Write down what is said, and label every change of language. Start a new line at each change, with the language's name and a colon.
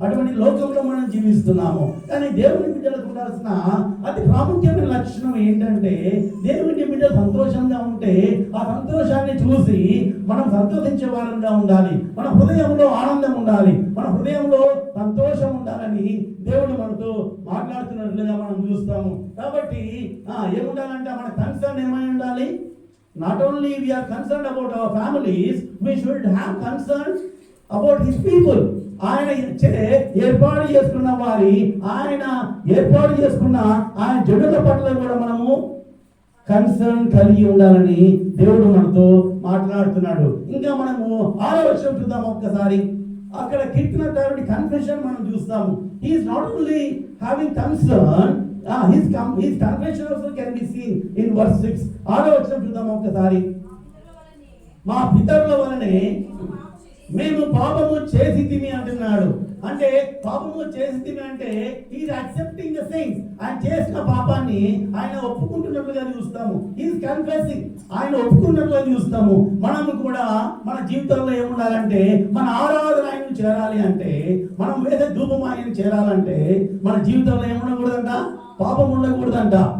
Telugu: అటువంటి లోకంలో మనం జీవిస్తున్నాము. కానీ దేవుని బిడ్డలకు ఉండాల్సిన అతి ప్రాముఖ్యమైన లక్షణం ఏంటంటే, దేవుని బిడ్డ సంతోషంగా ఉంటే ఆ సంతోషాన్ని చూసి మనం సంతోషించే వారంగా ఉండాలి. మన హృదయంలో ఆనందం ఉండాలి, మన హృదయంలో సంతోషం ఉండాలని దేవుడు మనతో మాట్లాడుతున్నట్లుగా మనం చూస్తాము. కాబట్టి ఏముండాలంటే మన కన్సర్న్ ఏమై ఉండాలి?
English: Not only we are concerned about our families, we should have concern about his people.
Telugu: ఆయన ఏర్పాటు చేసుకున్న వారి, ఆయన ఏర్పాటు చేసుకున్న ఆయన జనుల పట్ల కూడా మనము కన్సర్న్ కలిగి ఉండాలని దేవుడు మనతో మాట్లాడుతున్నాడు. ఇంకా మనము 6వ వచనం చూద్దాం ఒక్కసారి. అక్కడ కీర్తనకారుడి కన్ఫెషన్ మనం చూస్తాము.
English: he is not only having concern, his confession also can be seen in verse 6.
Telugu: 6వ వచనం చూద్దాం ఒక్కసారి. మా పితరుల వలనే మేము పాపము చేసితిమి అంటున్నాడు. అంటే పాపము చేసితిమి అంటే
English: Is accepting the things.
Telugu: ఆయన చేసిన పాపాన్ని ఆయన ఒప్పుకుంటున్నట్లుగా చూస్తాము.
English: is confessing,
Telugu: ఆయన ఒప్పుకున్నట్లుగా చూస్తాము. మనము కూడా మన జీవితంలో ఏముండాలంటే, మన ఆరాధన ఆయనను చేరాలి అంటే, మనం వేసే ధూపం ఆయన చేరాలంటే మన జీవితంలో ఏముండకూడదంట, పాపం ఉండకూడదంట.